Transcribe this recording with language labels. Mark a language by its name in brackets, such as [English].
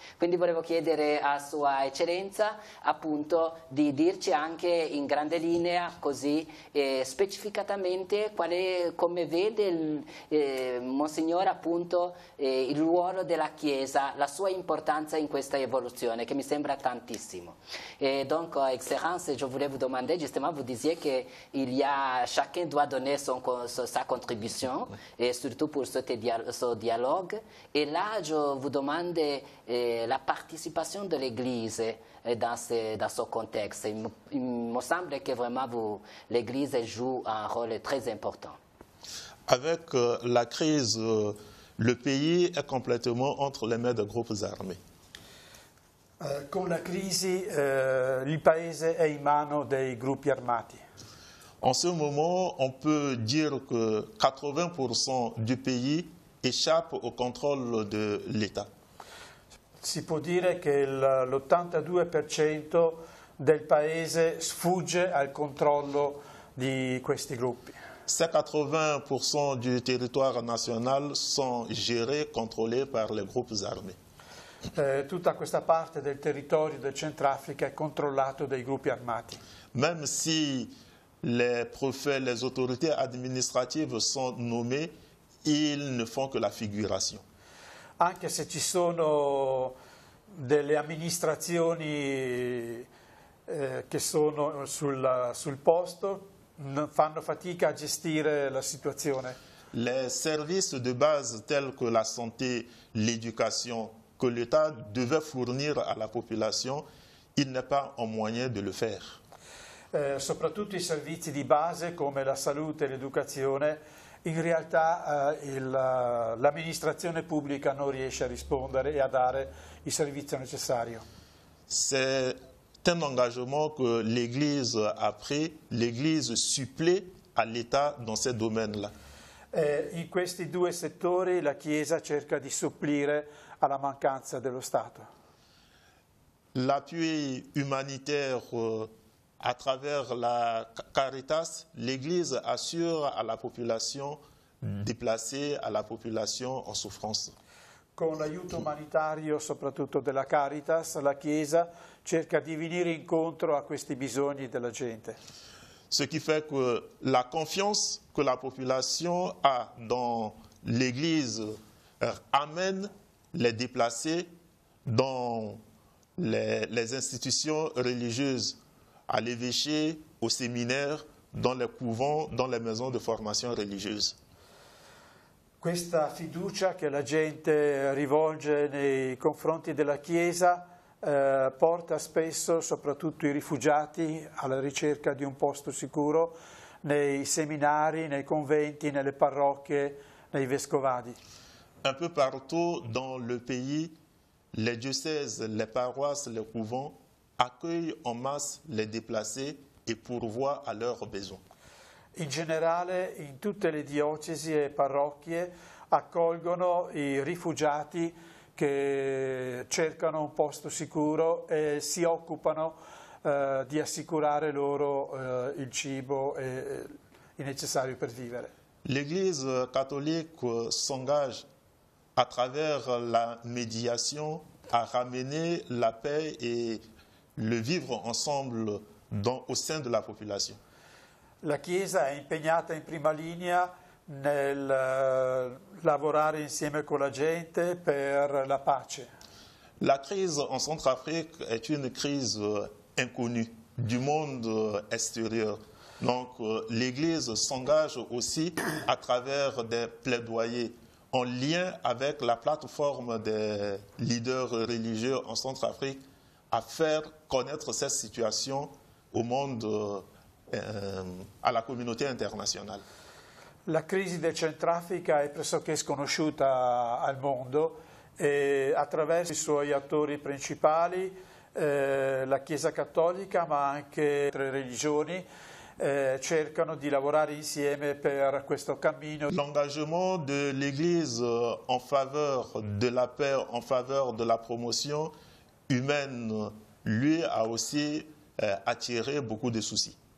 [Italian] Quindi volevo chiedere a Sua Eccellenza appunto di dirci anche in grande linea, così specificatamente, come vede Monsignore appunto il ruolo della Chiesa, la sua importanza in questa evoluzione, che mi sembra tantissimo. [French] Et donc, Excellence, je voulais vous demander, justement, vous disiez que chacun doit donner sa contribution, et surtout pour ce dialogue. Et là, je vous demande la participation de l'Église dans ce contexte. Il me semble que vraiment l'Église joue un rôle très important. Avec la crise, le pays est complètement entre les mains des groupes armés. [Italian] Con la crisi il paese è in mano dei gruppi armati. [French] En ce moment, on peut dire que 80% du pays échappe au contrôle de l'État. [Italian] Si può dire che l'82% del paese sfugge al controllo di questi gruppi. [French] Ces 80% du territoire national sont gérés, contrôlés par les groupes armés. [Italian] Tutta questa parte del territorio del Centrafrica è controllato dai gruppi armati. [French] Même si les préfets, les autorités administratives sont nommés, ils ne font que la figuration. [Italian] Anche se ci sono delle amministrazioni che sono sul posto, fanno fatica a gestire la situazione. [French] Les services de base tels que la santé, l'éducation, que l'État devait fournir à la population, il n'est pas en moyen de le faire. [Italian] Soprattutto i servizi di base come la salute e l'educazione, in realtà l'amministrazione pubblica non riesce a rispondere e a dare il servizio necessario. [French] C'est un engagement que l'Église a pris, l'Église supplée à l'État dans ces domaines-là. [Italian] In questi due settori la Chiesa cerca di supplire alla mancanza dello Stato. [French] L'appui humanitaire à travers la Caritas, l'Église assure à la population déplacée, à la population en souffrance. [Italian] Con l'aiuto umanitario, soprattutto della Caritas, la Chiesa cerca di venire incontro a questi bisogni della gente. [French] Ce qui fait que la confiance que la population a dans l'Église amène les déplacés dans les institutions religieuses, à l'évêché, au séminaire, dans les couvents, dans les maisons de formation religieuse. [Italian] Questa fiducia che la gente rivolge nei confronti della Chiesa porta spesso, soprattutto i rifugiati, alla ricerca di un posto sicuro nei seminari, nei conventi, nelle parrocchie, nei vescovadi. [French] Un peu partout dans le pays, les diocèses, les paroisses, les couvents accueillent en masse les déplacés et pourvoient à leurs besoins. [Italian] In generale, in tutte le diocesi e parrocchie accolgono i rifugiati che cercano un posto sicuro e si occupano di assicurare loro il cibo e il necessario per vivere. [French] L'Église catholique s'engage à travers la médiation à ramener la paix et le vivre ensemble au sein de la population. [Italian] La Chiesa è impegnata in prima linea nel lavorare insieme con la gente per la pace. [French] La crise en Centrafrique est une crise inconnue du monde extérieur. Donc l'Église s'engage aussi à travers des plaidoyers en lien avec la plateforme des leaders religieux en Centrafrique à faire connaître cette situation au monde, à la communauté internazionale. [Italian] La crisi del Centrafrica è pressoché sconosciuta al mondo e attraverso i suoi attori principali, la Chiesa Cattolica ma anche altre religioni, cercano di lavorare insieme per questo cammino. [French] L'engagement de l'Église en faveur de la paix, en faveur de la promotion humaine, lui a aussi attiré beaucoup de soucis.